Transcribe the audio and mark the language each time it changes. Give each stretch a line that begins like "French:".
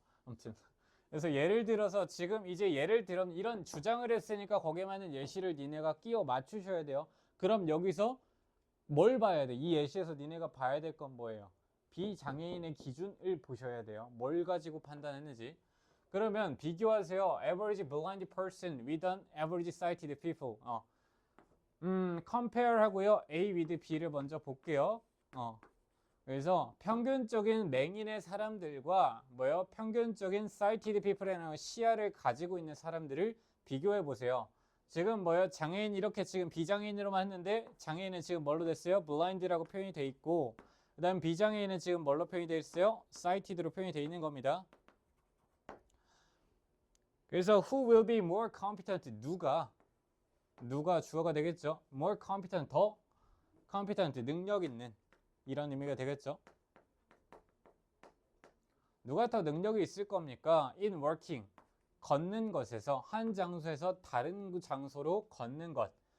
Korean: 아무튼 그래서 예를 들어서 지금 이제 예를 들어 이런 주장을 했으니까 거기에 맞는 예시를 니네가 끼워 맞추셔야 돼요. 그럼 여기서 뭘 봐야 돼? 이 예시에서 니네가 봐야 될 건 뭐예요? 비장애인의 기준을 보셔야 돼요. 뭘 가지고 판단했는지. 그러면 비교하세요.
English: Average blind person with an average sighted people.
Korean: compare 하고요. A with B를 먼저 볼게요. 그래서 평균적인 맹인의 사람들과 뭐요? 평균적인 sighted people이라는 시야를 가지고 있는 사람들을 비교해 보세요. 지금 뭐요? 장애인 이렇게 지금 비장애인으로만 했는데 장애인은 지금 뭘로 됐어요? blind라고 표현이 돼 있고 그 다음 비장애인은 지금 뭘로 표현이 돼 있어요? sighted로 표현이 돼 있는 겁니다.
English: 그래서 who will be more competent?
Korean: 누가 주어가 되겠죠?
English: more competent,
Korean: 더 competent, 능력 있는 이런 의미가 되겠죠? 누가 더 능력이 있을 겁니까?
English: in working,
Korean: 걷는 것에서 한 장소에서 다른 장소로 걷는 것.